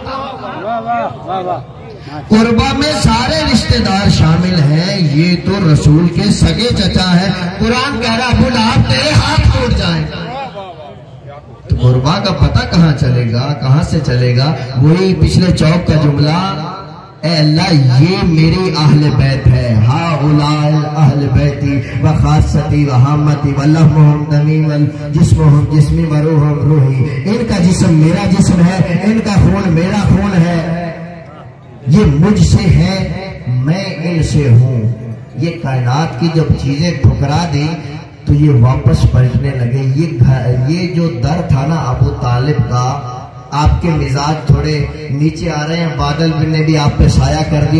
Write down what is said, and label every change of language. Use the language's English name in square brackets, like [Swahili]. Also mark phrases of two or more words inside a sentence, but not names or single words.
[Urdu] قربا میں سارے رشتہ دار شامل ہیں، یہ تو رسول کے سگے چچا ہیں۔ قرآن کہہ رہا ابو لہب تیرے ہاتھ ٹوٹ جائیں، تو قربا کا پتہ کہاں چلے گا، کہاں سے چلے گا؟ وہی پچھلے چوک کا جملہ، اے اللہ یہ میری اہل بیت ہے، [Arabic] ہؤلاء اہل بیتی وخاصتی وحامتی ولحمہم دمی وجسمہم جسمی وروحہم روحی، [Urdu] ان کا جسم میرا جسم ہے، ان کا خون میرا خون ہے، یہ مجھ سے ہے، میں ان سے ہوں۔ یہ کائنات کی جب چیزیں ٹھکرا دی تو یہ واپس پلٹنے لگے۔ یہ جو در تھا نا ابو طالب کا، آپ کے مزاج تھوڑے نیچے آ رہے ہیں، بادل نے بھی آپ پہ سایہ کر دیا۔